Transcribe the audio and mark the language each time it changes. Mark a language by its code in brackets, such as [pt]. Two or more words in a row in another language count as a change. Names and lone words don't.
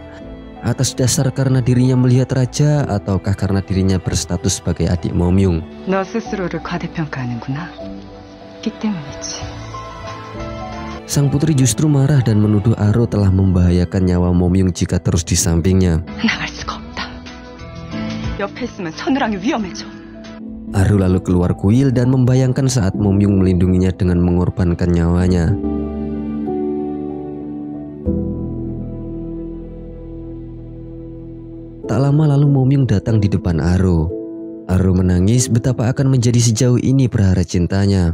[id] Atas dasar karena dirinya melihat raja ataukah karena dirinya berstatus sebagai adik Momyung? Sang putri justru marah dan menuduh Aro telah membahayakan nyawa Momyung jika terus di sampingnya. [ko] 옆에 있으면 서늘함이 위험해져. [id] Aru lalu keluar kuil dan membayangkan saat Momyung melindunginya dengan mengorbankan nyawanya. Tak lama lalu Momyung datang di depan Aru. Aru menangis betapa akan menjadi sejauh ini perhara cintanya.